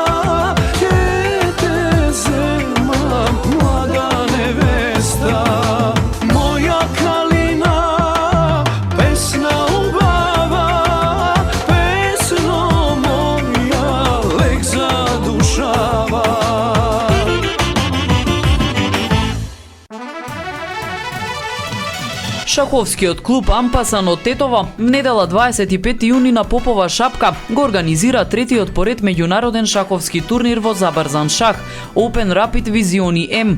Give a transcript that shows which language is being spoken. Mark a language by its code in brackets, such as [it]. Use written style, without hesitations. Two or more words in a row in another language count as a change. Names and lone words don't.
[mk] дете зема, млада невеста. Моја калина, песна убава, песно моја лек задушава. Шаховскиот клуб Ампасан од Тетово в недела 25 јуни на Попова шапка го организира третиот поред меѓународен шаховски турнир во забрзан шах [en] Open Rapid [mk] Visioni M.